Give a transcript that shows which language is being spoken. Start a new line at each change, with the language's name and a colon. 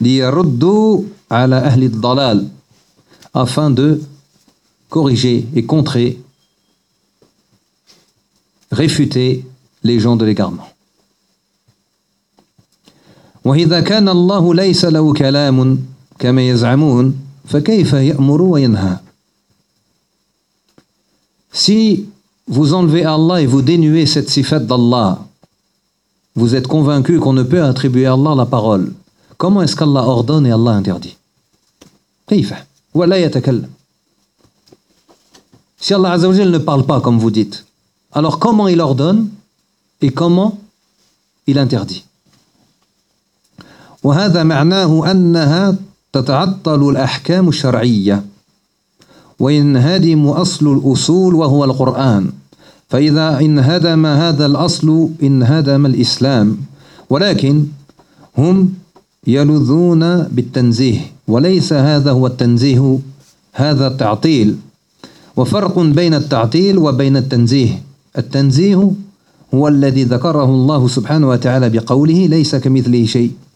Arabic: لِيَرُدُّوا عَلَى أَهْلِ الضَّلَالِ,
French: afin de corriger et contrer, réfuter les gens de l'égarement.
Arabic: وإذا كان الله ليس له كلام كما يزعمون فكيف يأمر وينهى.
French: Si vous enlevez Allah et vous dénuez cette sifat d'Allah, vous êtes convaincu qu'on ne peut attribuer à Allah la parole, comment est-ce qu'Allah ordonne et Allah interdit ?
Arabic: كيف ولا يتكلم.
French: Si Allah Azza wa Jalla ne parle pas comme vous dites, alors comment il ordonne et comment il interdit ?
Arabic: وهذا معناه أنها تتعطل الأحكام الشرعية وينهدم أصل الأصول وهو القرآن فإذا انهدم هذا الأصل انهدم الإسلام ولكن هم يلذون بالتنزيه وليس هذا هو التنزيه هذا التعطيل وفرق بين التعطيل وبين التنزيه التنزيه هو الذي ذكره الله سبحانه وتعالى بقوله ليس كمثله شيء